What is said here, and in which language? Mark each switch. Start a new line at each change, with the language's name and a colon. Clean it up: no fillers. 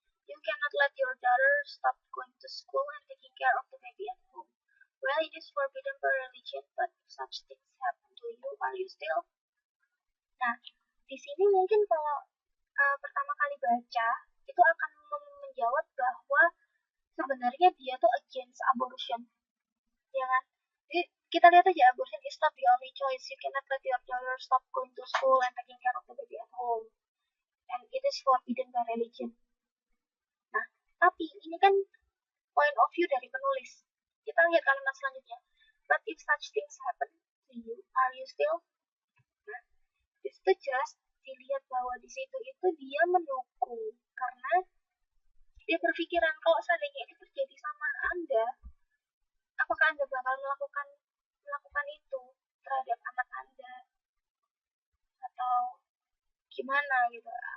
English: You cannot let your daughter stop going to school and taking care of the baby at home. Well, it is forbidden by religion, but if such things happen to you, are you still?
Indonesian: Nah, di sini mungkin kalau pertama kali baca, itu akan menjawab bahwa sebenarnya dia tuh
English: against abortion.
Indonesian: Ya kan? Jadi kita lihat aja,
English: abortion is not the only choice. You cannot let your daughter stop going to school and taking care of the baby at home. And it is forbidden by religion.
Indonesian: Nah, tapi ini kan
English: point of view
Indonesian: dari penulis. Kita lihat kalimat selanjutnya.
English: But if such things happen to you, are you still?
Indonesian: Nah, di situ jelas dilihat bahwa di situ itu dia mendukung karena dia berpikiran kalau seandainya itu terjadi sama Anda, apakah Anda bakal melakukan itu terhadap anak Anda atau gimana gitu?